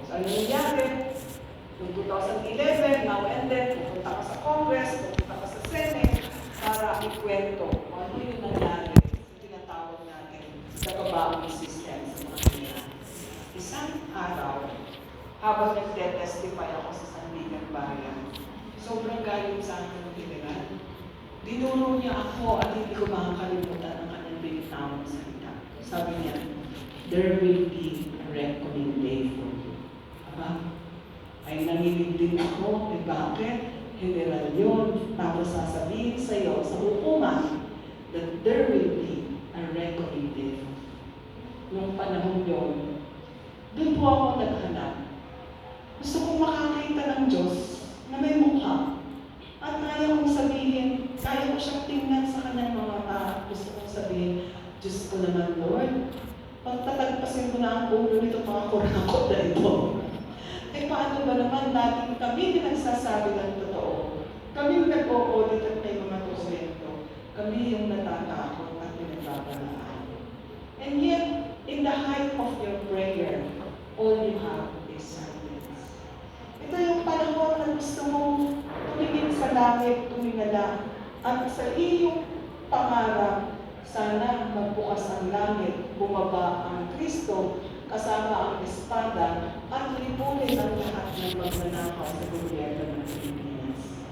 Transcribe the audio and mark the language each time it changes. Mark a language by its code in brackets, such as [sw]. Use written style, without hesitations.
[tl] So, ano nangyari? Noong 2011, [en] now and then, [tl] pupunta ka sa Congress, pupunta ka sa Senate, para ikwento kung ano yung nangyari, yung tinatawag natin sa kabaong system sa mga kanila. Isang araw, habang nagte-testify ako sa Sandigan Bayan, sobrang galing sa akin ng general. Dinuro niya ako at hindi ko makakalimutan ang kanyang binitawang salita. Sabi niya, [en] there will be a reckoning day for you. [tl] Aba, ay nanginig din ako, bakit? General yun, tapos sasabihin sa iyo sa hukuman [en] that there will be a reckoning day. [tl] Noong panahon yun, doon po ako naghanap. Gusto kong makakita ng Diyos na may mukha. At kaya kong sabihin, kaya ko siyang tingnan sa kanyang mga mata. Gusto kong sabihin, Diyos ko naman, Lord, pagtatagpasin ko na ang ulo nito mga kurakot na ito. Eh paano ba naman natin kami na nagsasabi ng totoo? Kami yung nag-o-audit at may mga prosyento. Kami yung natatakot at pinagbabalaan. [en] And yet, in the height of your prayer, all you have is silence. [tl] Ito yung panahon na gusto mong tumingin sa langit, tumingala, at sa iyong pangarap, sana magbukas ang langit, bumaba ang Kristo, kasama ang espada, at lipunin ang lahat ng magnanakaw sa gobyerno ng Pilipinas.